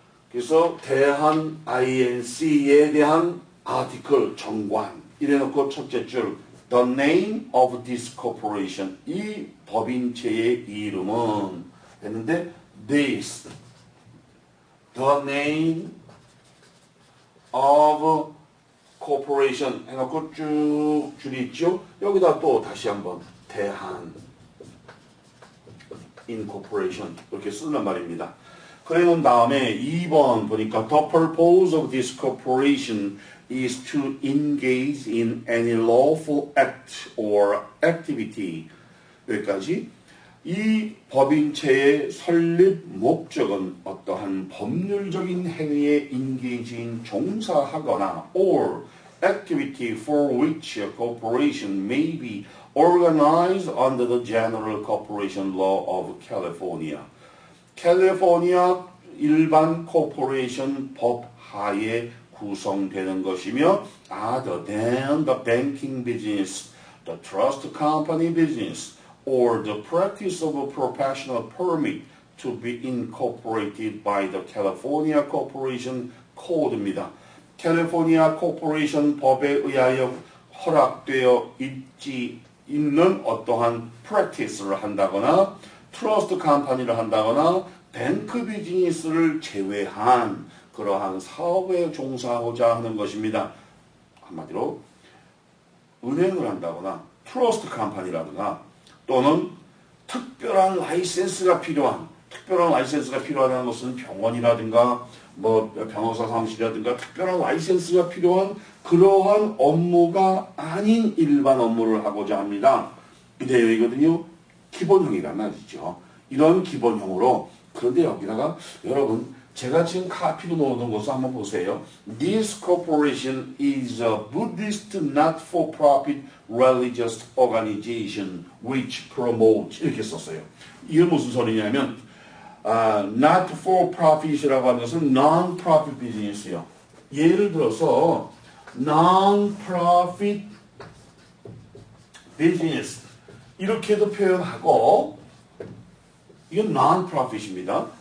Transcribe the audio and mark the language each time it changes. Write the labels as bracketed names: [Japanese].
[Korean] 그래서 대한 INC에 대한 아티클 정관 이래놓고 첫째 줄 [English] The name of this corporation [Korean] 이 법인체의 이름은 했는데 [English] this The name of corporation [Korean] 해놓고 쭉 줄이 있죠. 여기다 또 다시 한번 대한 incorporation 이렇게 쓰는 말입니다. [English] 그래 놓은 다음에 2번 보니까 The purpose of this corporation is to engage in any lawful act or activity [Korean] 여기까지 이 법인체의 설립 목적은 어떠한 법률적인 행위에 인게이지인 종사하거나 [English] or activity for which a corporation may be organized under the General Corporation Law of California. [Korean] 캘리포니아 일반 코퍼레이션 법 하에 구성되는 것이며 [English] other than the banking business, the trust company business, or the practice of a professional permit to be incorporated by the California Corporation Code입니다. [Korean] 캘리포니아 코퍼레이션 법에 의하여 허락되어 있는 어떠한 practice를 한다거나 트러스트 컴퍼니를 한다거나 뱅크 비즈니스를 제외한 그러한 사업에 종사하고자 하는 것입니다. 한마디로 은행을 한다거나 트러스트 컴퍼니라든가 또는 특별한 라이센스가 필요하다는 것은 병원이라든가 뭐 변호사 사무실이라든가 특별한 라이센스가 필요한 그러한 업무가 아닌 일반 업무를 하고자 합니다. 이 내용이거든요. 기본형이란 말이죠. 이런 기본형으로 그런데 여기다가 여러분 제가 지금 카피로 넣어놓은 것을 한번 보세요. [English] This corporation is a Buddhist not-for-profit religious organization which promotes [Korean] 이렇게 썼어요. 이게 무슨 소리냐면 not-for-profit이라고 하는 것은 non-profit business예요. 예를 들어서 non-profit business 이렇게도 표현하고 이건 non-profit입니다.